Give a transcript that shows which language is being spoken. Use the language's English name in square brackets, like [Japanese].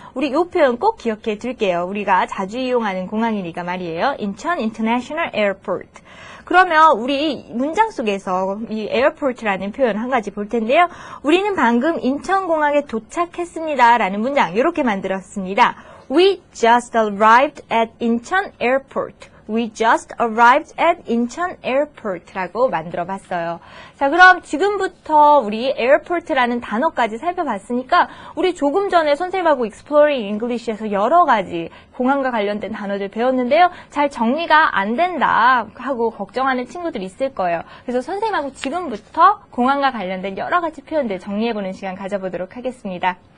[Korean] 우리 이 표현 꼭 기억해 둘게요. 우리가 자주 이용하는 공항이니까 말이에요. 인천 International Airport. 그러면 우리 문장 속에서 이 airport라는 표현 한 가지 볼 텐데요. 우리는 방금 인천공항에 도착했습니다. 라는 문장 이렇게 만들었습니다. [English] We just arrived at Incheon Airport. We just arrived at Incheon Airport [Korean] 라고 만들어봤어요. 자, 그럼 지금부터 우리 airport라는 단어까지 살펴봤으니까 우리 조금 전에 선생님하고 Exploring English에서 여러 가지 공항과 관련된 단어들 배웠는데요. 잘 정리가 안 된다 하고 걱정하는 친구들 있을 거예요. 그래서 선생님하고 지금부터 공항과 관련된 여러 가지 표현들 정리해보는 시간 가져보도록 하겠습니다.